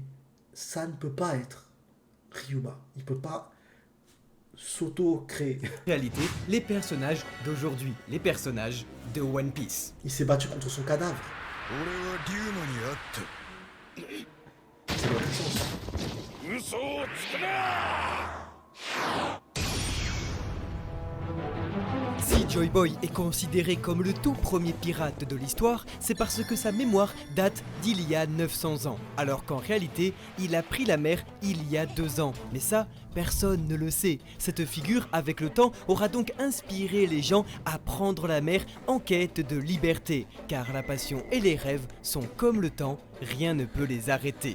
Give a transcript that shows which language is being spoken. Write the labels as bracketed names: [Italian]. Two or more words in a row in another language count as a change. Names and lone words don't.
[French] Ça ne peut pas être Ryuma. Il peut pas s'auto-créer. En réalité, les personnages d'aujourd'hui, les personnages de One Piece. Il s'est battu contre son cadavre. C'est notre chance. [Japanese] 嘘をつくな [French] Si Joy Boy est considéré comme le tout premier pirate de l'histoire, c'est parce que sa mémoire date d'il y a 900 ans, alors qu'en réalité, il a pris la mer il y a 2 ans. Mais ça, personne ne le sait. Cette figure, avec le temps, aura donc inspiré les gens à prendre la mer en quête de liberté, car la passion et les rêves sont comme le temps, rien ne peut les arrêter.